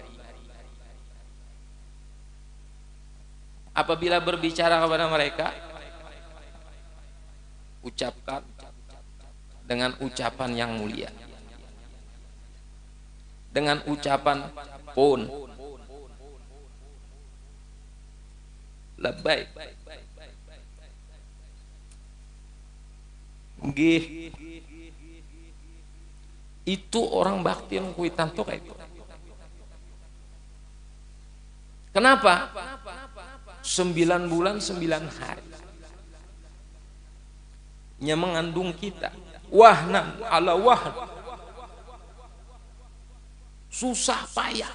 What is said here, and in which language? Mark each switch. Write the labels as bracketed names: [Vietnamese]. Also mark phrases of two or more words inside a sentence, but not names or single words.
[Indonesian] Apabila berbicara kepada mereka, ucapkan dengan ucapan yang mulia, dengan ucapan pun labbaik nggih. [Banjar] Itu orang bakti yang kuitan tuh kayak itu. [Indonesian] Kenapa? [Arabic] 9 bulan 9 hari nya mengandung kita, wahnan ala wahn, [Indonesian] susah payah.